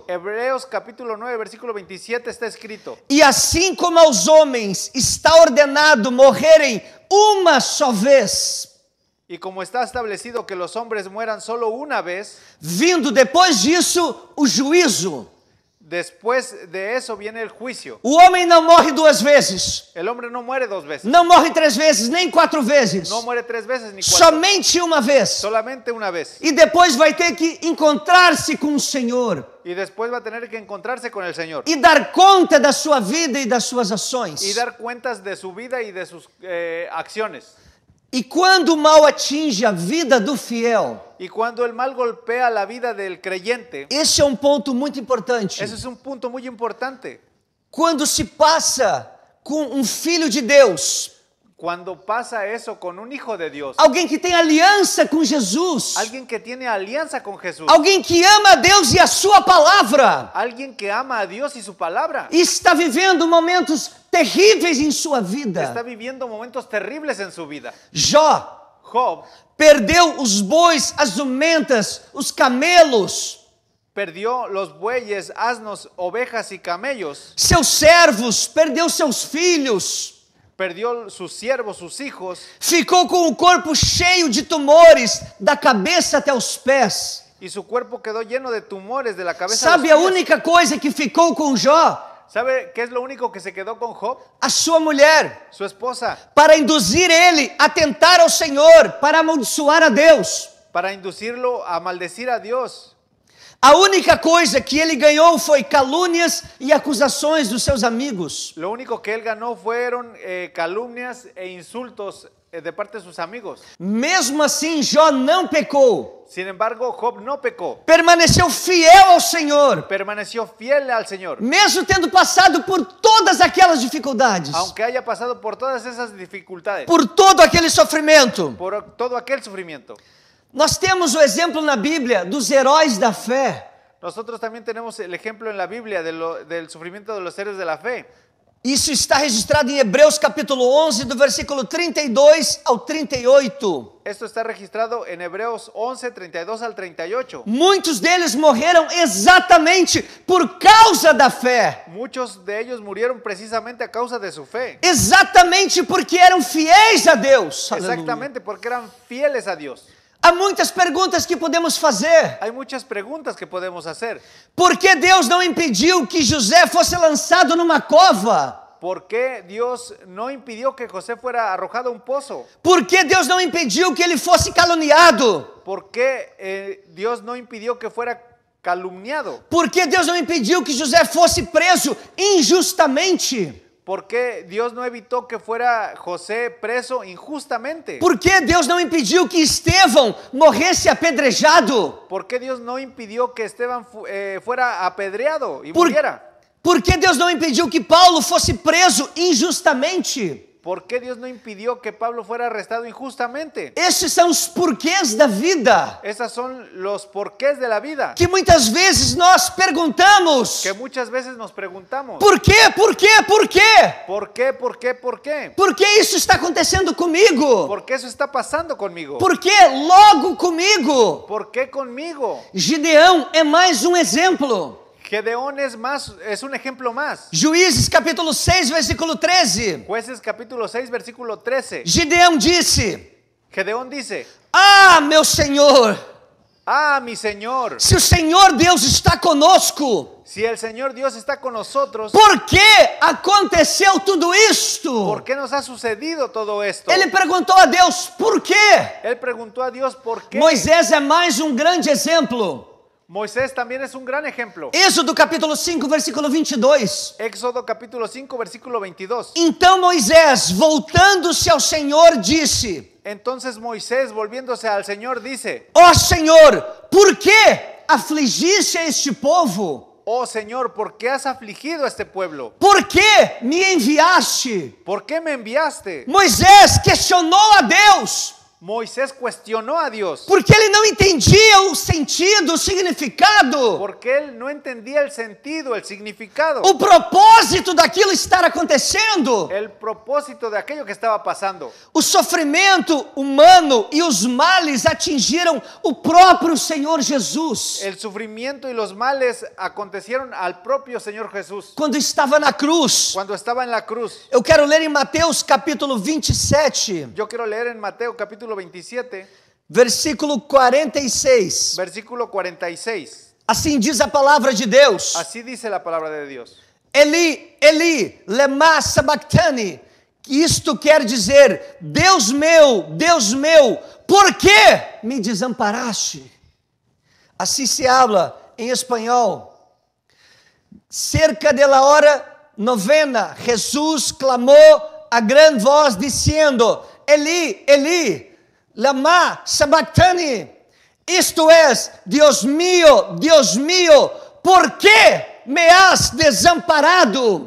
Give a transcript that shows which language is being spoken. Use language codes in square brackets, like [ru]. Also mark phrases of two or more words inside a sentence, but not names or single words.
[es] Hebreos capítulo 9, versículo 27 está escrito: [pt] E assim como aos homens está ordenado morrerem uma só vez, [es] y como está establecido que los hombres mueran solo una vez, [pt] vindo depois disso o juízo. [es] después de eso viene el juicio. [pt] O homem não morre duas vezes, [es] El hombre no muere dos veces, [pt] não morre três vezes, nem quatro vezes, [es] no muere tres veces ni cuatro, [pt] somente uma vez. [es] solamente una vez. [pt] E depois vai ter que encontrar-se com o Senhor [es] Y después va a tener que encontrarse con el Señor [pt] e dar conta da sua vida e das suas ações. [es] y dar cuentas de su vida y de sus acciones. [pt] E quando o mal atinge a vida do fiel, [es] Y cuando el mal golpea la vida del creyente, [pt] esse é um ponto muito importante. [es] eso es un punto muy importante. [pt] Quando se passa com um filho de Deus, [es] Cuando pasa eso con un hijo de Dios, [pt] alguém que tem aliança com Jesus, [es] alguien que tiene alianza con Jesús, [pt] alguém que ama a Deus e a sua palavra, [es] alguien que ama a Dios y su palabra, [pt] e está vivendo momentos terríveis em sua vida. [es] está viviendo momentos terribles en su vida. [pt] Jó [es] Job [pt] perdeu os bois, as jumentas, os camelos, [es] perdió los bueyes, asnos, ovejas y camellos, [pt] seus servos, perdeu seus filhos, [es] perdió sus siervos, sus hijos, [pt] ficou com o corpo cheio de tumores, da cabeça até os pés. [es] y su cuerpo quedó lleno de tumores de la cabeza a [pt] Sabe [es] los a pies. [pt] única coisa que ficou com Jó? [es] ¿Sabe qué es lo único que se quedó con Job? [pt] A sua mulher, [es] Su esposa, [pt] para induzir ele a tentar ao Senhor, para amaldiçoar a Deus. [es] para inducirlo a maldecir a Dios. [pt] A única coisa que ele ganhou foi calúnias e acusações dos seus amigos. [es] Lo único que él ganó fueron calumnias e insultos de parte de sus amigos. [pt] Mesmo assim, Jó não pecou. [es] Sin embargo, Job no pecó. [pt] Permaneceu fiel ao Senhor. [es] Permaneció fiel al Señor. [pt] Mesmo tendo passado por todas aquelas dificuldades. [es] Aunque haya pasado por todas esas dificultades. [pt] Por todo aquele sofrimento. [es] Por todo aquel sufrimiento. [pt] Nós temos o exemplo na Bíblia dos heróis da fé. [es] Nosotros también tenemos el ejemplo en la Biblia del sufrimiento de los héroes de la fe. [pt] Isso está registrado em Hebreus capítulo 11, do versículo 32 ao 38. [es] Esto está registrado en Hebreos 11, 32 al 38. [pt] Muitos deles morreram exatamente por causa da fé. [es] Muchos de ellos murieron precisamente a causa de su fe. [pt] Exatamente porque eram fiéis a Deus. [es] Exactamente porque eran fieles a Dios. [pt] Há muitas perguntas que podemos fazer. [es] Hay muchas preguntas que podemos hacer. [pt] Por que Deus não impediu que José fosse lançado numa cova? [es] ¿Por qué Dios no impidió que José fuera arrojado a un pozo? [pt] Por que Deus não impediu que ele fosse caluniado? [es] ¿Por qué Dios no impidió que fuera calumniado? [pt] Por que Deus não impediu que José fosse preso injustamente? [es] ¿Por qué Dios no evitó que fuera José preso injustamente? [pt] Por que Deus não impediu que Estevão morresse apedrejado? [es] ¿Por qué Dios no impidió que Esteban fuera apedreado y muriera? [pt] Por que Deus não impediu que Paulo fosse preso injustamente? [es] ¿Por qué Dios no impidió que Pablo fuera arrestado injustamente? [pt] Esses são os porquês da vida. [es] Esos son los porqués de la vida. [pt] Que muitas vezes nós perguntamos. [es] Que muchas veces nos preguntamos. [pt] Por quê? Por quê? Por quê? [es] ¿Por qué? ¿Por qué? ¿Por qué? [pt] Por que isso está acontecendo comigo? [es] ¿Por qué eso está pasando conmigo? [pt] Por que logo comigo? [es] ¿Por qué conmigo? [pt] Gideão é mais um exemplo. [es] Gedeón es un ejemplo más. [pt] Juízes capítulo 6, versículo 13. [es] Jueces capítulo 6, versículo 13. [pt] Gideão disse: [es] Gedeón dice: [pt] Ah, meu Senhor, [es] ah, mi Señor, [pt] se o Senhor Deus está conosco, [es] si el Señor Dios está con nosotros, [pt] por que aconteceu tudo isto? [es] ¿por qué nos ha sucedido todo esto? [pt] Ele perguntou a Deus, por quê? [es] Él preguntó a Dios por qué. [pt] Moisés é mais um grande exemplo. [es] Moisés también es un gran ejemplo. [pt] Êxodo capítulo 5, versículo 22. [es] Éxodo capítulo 5, versículo 22. [pt] Então Moisés, voltando-se ao Senhor, disse: [es] Entonces Moisés, volviéndose al Señor, dice: [pt] Ó Senhor, por que afligiste a este povo? [es] Oh Señor, ¿por qué has afligido a este pueblo? [pt] Por que me enviaste? [es] ¿Por qué me enviaste? [pt] Moisés questionou a Deus. [es] Moisés cuestionó a Dios. [pt] Porque ele não entendia o sentido, o significado. [es] Porque él no entendía el sentido, el significado. [pt] O propósito daquilo estar acontecendo. [es] El propósito de aquello que estaba pasando. [pt] O sofrimento humano e os males atingiram o próprio Senhor Jesus. [es] El sufrimiento y los males acontecieron al propio Señor Jesús. [pt] Quando estava na cruz. [es] Cuando estaba en la cruz. [pt] Eu quero ler em Mateus capítulo 27. [es] Yo quiero leer en Mateo capítulo 27, [pt] versículo 46. [es] Versículo 46. [pt] Assim diz a palavra de Deus. [es] Así dice la palabra de Dios. [arc] Eli, Eli, lema sabachthani. [pt] Isto quer dizer: Deus meu, por que me desamparaste? Assim [es] se habla [pt] em espanhol. [es] Cerca de la hora novena, [pt] Jesus clamou a grande voz, dizendo: [arc] Eli, Eli, lama sabachthani, [pt] isto é, Deus [es] mío, por que me has desamparado?